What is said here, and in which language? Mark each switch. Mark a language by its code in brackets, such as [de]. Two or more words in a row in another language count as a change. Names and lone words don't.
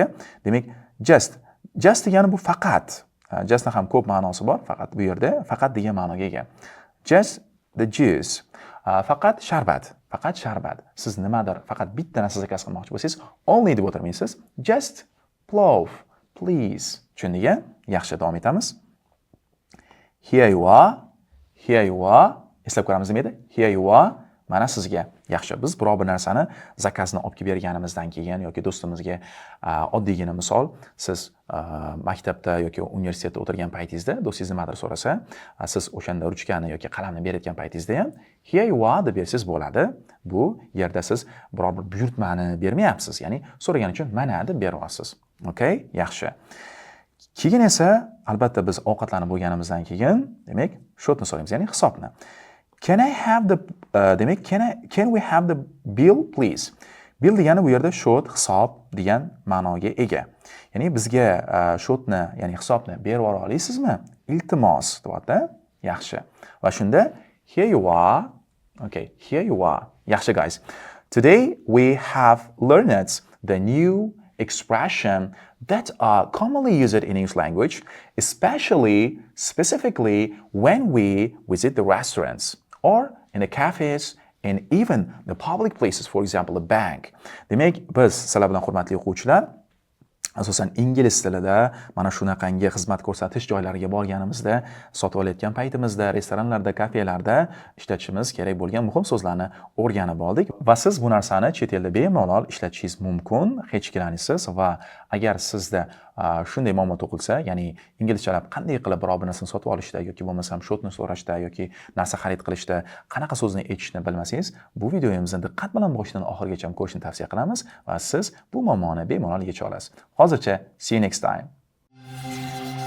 [uz] Demak, just degani bu faqat. Justning ham ko'p ma'nosi bor, faqat bu yerda faqat degan ma'noga ega. [en] Just the juice. [uz] Faqat sharbat. Faqat sharbat. Siz nimadir faqat bitta narsa zakaz qilmoqchi bo'lsangiz, only deb o'tirmaysiz. [en] Just plow, please. [uz] Tushundingmi? Yaxshi, davom etamiz. [en] Here you are. Here you are. [uz] Eslab ko'ramiz nima edi? [en] Here you are. [uz] Mana sizga. Yaxshi, biz biror bir narsani zakazni olib kelib berganimizdan keyin yoki do'stimizga oddiygina misol, siz maktabda yoki universitetda o'tirgan paytingizda do'stingiz nimadir so'rasa, siz o'shanda ruchkani yoki qalamni berayotgan paytingizda ham [en] here you are [uz] deb bersangiz bo'ladi. Bu yerda siz biror bir buyurtmani bermayapsiz, ya'ni so'ragan uchun mana deb beryapsiz. Okay? Yaxshi. Keyin esa albatta biz ovqatlanib bo'lganimizdan keyin, demak, shotni so'raymiz, ya'ni hisobni. [en] Can I have the demak can we have the bill please? [uz] Bill degani bu yerda shot, hisob degan ma'noga ega. Ya'ni bizga shotni, ya'ni hisobni berib yubora olasizmi? Iltimos deyapti. Yaxshi. Va shunda [en] here you are. Okay, here you are. Yaxshi guys. Today we have learned the new expression that are commonly used in English language, especially specifically when we visit the restaurants or in the cafes and even the public places, for example, a bank. [uz] Demak, biz sizlar bilan hurmatli o'quvchilar asosan ingliz tilida mana shunaqangi xizmat ko'rsatish joylariga borganimizda, sotib olayotgan paytimizda, restoranlarda, kafelarda ishlatishimiz kerak bo'lgan muhim so'zlarni o'rganib oldik va siz bu narsani chet elda bemalol ishlatishingiz mumkin, hech ikkilanasiz va agar sizda shunday muammo tug'ilsa, ya'ni inglizchalab qanday qilib biror bir narsani sotib olishda yoki bo'lmasam shotni so'rashda yoki narsa xarid qilishda qanaqa so'zni aytishni bilmasangiz, bu videomizni diqqat bilan boshidan oxirigacha ko'rishni tavsiya qilamiz va siz bu muammoni bemalol yecha olasiz. [en] Hozircha see you next time.